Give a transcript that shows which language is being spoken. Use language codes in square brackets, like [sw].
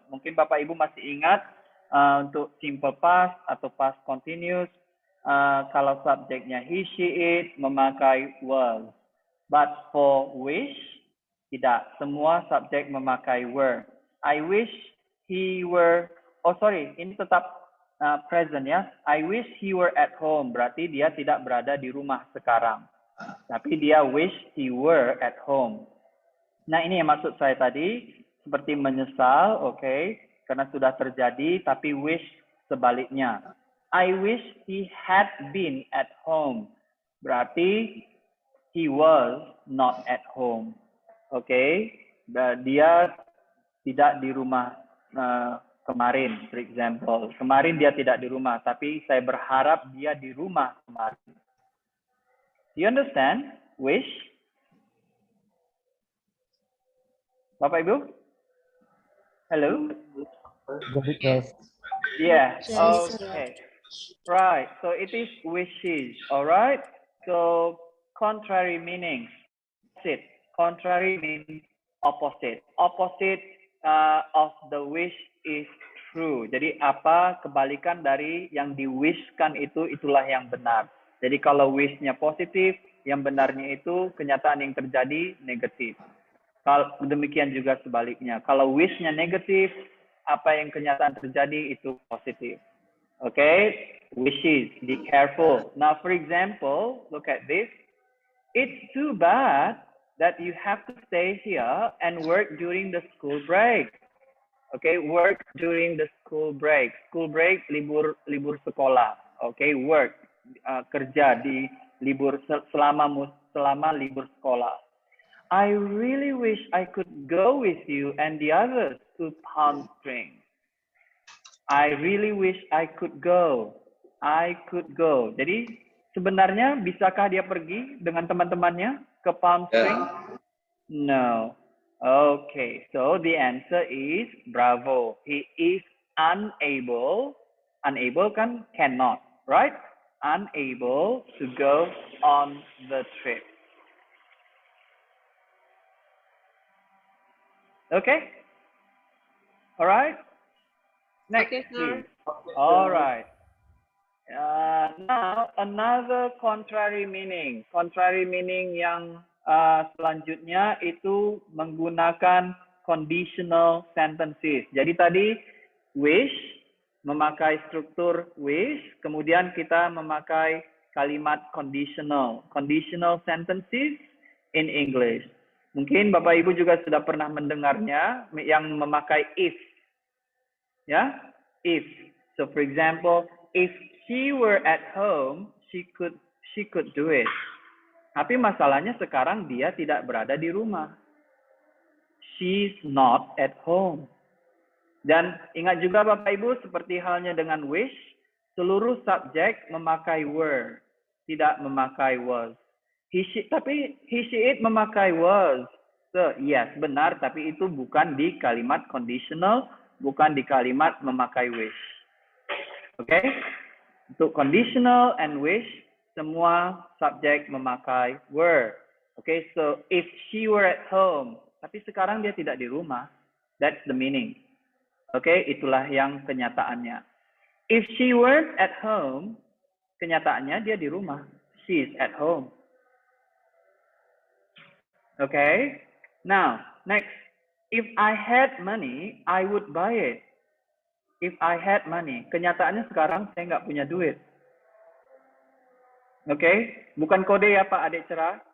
[id] Mungkin Bapak Ibu masih ingat untuk simple past atau past continuous, kalau subjeknya he, she, it memakai was. [en] But for wish, [id] tidak. Semua subjek memakai were. [en] I wish he were. [id] Ini tetap present ya. [en] I wish he were at home. [id] Berarti dia tidak berada di rumah sekarang. Tapi dia [en] wish he were at home. [id] Nah, ini yang maksud saya tadi. Seperti menyesal, okay, karena sudah terjadi, tapi wish sebaliknya. [en] I wish he had been at home. Berarti he was not at home. [id] Okay, dia tidak di rumah kemarin, [en] for example. [id] Kemarin dia tidak di rumah, tapi saya berharap dia di rumah kemarin. [en] You understand? Wish? [id] Bapak Ibu? Hello? [en] Yes. Yeah. Yes. Okay. Right. So it is wishes. All right. So contrary meaning. Opposite. Contrary means opposite. Opposite of the wish is true. [id] Jadi apa kebalikan dari yang di-wishkan itu, itulah yang benar. Jadi kalau wish-nya positif, yang benarnya itu kenyataan yang terjadi negatif. Kalau demikian juga sebaliknya. Kalau wish-nya negatif, apa yang kenyataan terjadi itu positif. [en] Okay, wishes, be careful. Now, for example, look at this. It's too bad that you have to stay here and work during the school break. Okay, work during the school break. School break, [id] libur sekolah. Okay, work, kerja di libur selama libur sekolah. [en] I really wish I could go with you and the others to Palm Springs. I really wish I could go. I could go. [id] Jadi sebenarnya bisakah dia pergi dengan teman-temannya ke Palm Springs? [en] No. Okay, so the answer is bravo. He is unable. Unable kan cannot, right? Unable to go on the trip. Okay? All right? Next, Okay, sir. please. All right. Now, another contrary meaning. [id] Contrary meaning yang selanjutnya itu menggunakan conditional sentences. Jadi tadi wish, memakai struktur wish, kemudian kita memakai kalimat conditional. [en] Conditional sentences in English. [id] Mungkin Bapak Ibu juga sudah pernah mendengarnya yang memakai if. Ya, if. [en] So for example, if she were at home, she could do it. [id] Tapi masalahnya sekarang dia tidak berada di rumah. [en] She's not at home. [id] Dan ingat juga Bapak Ibu, seperti halnya dengan wish, seluruh subjek memakai were, tidak memakai was. Tapi he, she, it memakai was. [en] So, yes, [id] benar, tapi itu bukan di kalimat conditional, bukan di kalimat memakai wish. Oke? Okay? Untuk conditional and wish, semua subjek memakai were. Oke, okay? [en] So if she were at home, [id] tapi sekarang dia tidak di rumah, [en] that's the meaning. Oke, okay? [id] Itulah yang kenyataannya. [en] If she were at home, [id] kenyataannya dia di rumah. [en] She is at home. Okay. Now, next. If I had money, I would buy it. If I had money. [id] Kenyataannya sekarang saya nggak punya duit. Okay. Bukan kode ya Pak Adik Cerah.